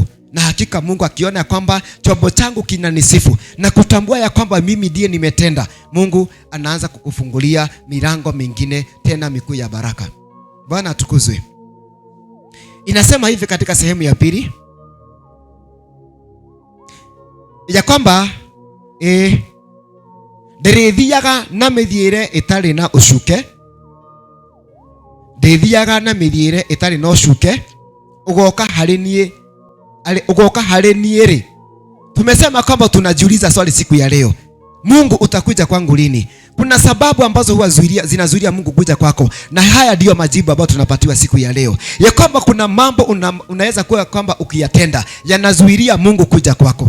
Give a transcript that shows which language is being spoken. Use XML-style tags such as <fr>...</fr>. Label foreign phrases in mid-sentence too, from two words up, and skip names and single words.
<sw>Na hakika Mungu akiona ya kwamba chombo changu kinanisifu na kutambua ya kwamba mimi ndiye nimetenda, Mungu anaanza kukufungulia milango mingine tena mikuu ya baraka. Bwana atukuzwe. Inasema hivi katika sehemu ya pili ya kwamba</sw> <ki>nderithiaga na mithiire itari na ucuke, ndithiaga na mithiire itari na ucuke, ugoka hari niĩ rĩ.</ki> <sw>Tumesema kwamba tunajiuliza swali siku ya leo, Mungu utakuja kwangu lini? Kuna sababu ambazo huwa zinazuilia Mungu kuja kwako, na haya ndio majibu ambayo tunapatiwa siku ya leo, ya kwamba kuna mambo unaweza kuwa kwamba ukiyatenda yanazuilia Mungu kuja kwako.</sw>